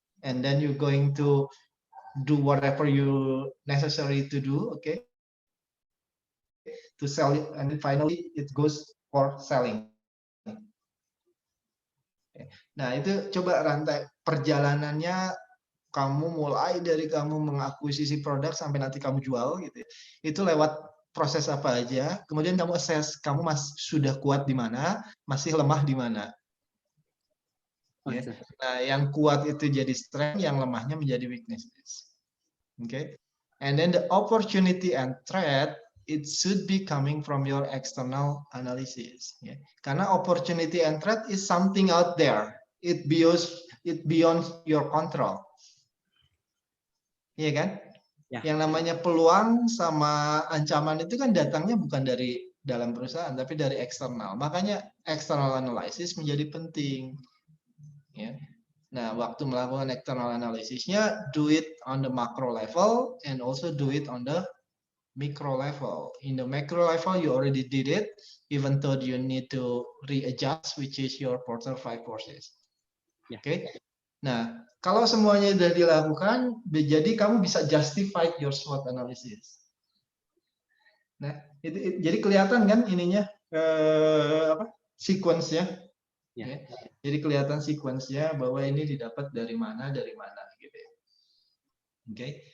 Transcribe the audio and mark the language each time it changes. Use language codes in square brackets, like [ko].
[en] And then you're going to do whatever you necessary to do, okay, to sell it, and then finally it goes for selling. [id] Nah, itu coba rantai perjalanannya, kamu mulai dari kamu mengakuisisi produk sampai nanti kamu jual, gitu. Itu lewat proses apa aja, kemudian kamu assess kamu sudah kuat di mana, masih lemah di mana. [en] Okay. [id] Ya. Nah, yang kuat itu jadi strength, yang lemahnya menjadi weaknesses. [en] Okay. And then the opportunity and threat, it should be coming from your external analysis. Yeah. [id] Karena [en] opportunity and threat is something out there. It beyond your control. [id] Iya kan? [en] Yeah. [id] Yang namanya peluang sama ancaman itu kan datangnya bukan dari dalam perusahaan, tapi dari eksternal. Makanya external analysis menjadi penting. Ya. Nah, waktu melakukan external analysisnya, [en] do it on the macro level and also do it on the micro level. In the macro level, you already did it, even though you need to readjust, which is your quarter 5 forces. Yeah. Oke. Okay? [id] Nah, kalau semuanya sudah dilakukan, jadi kamu bisa [en] justify your SWOT analysis. [id] Nah, jadi kelihatan kan ininya apa? Sequence-nya. Ya. Ya. Jadi kelihatan sequence-nya bahwa ini didapat dari mana gitu ya. Oke.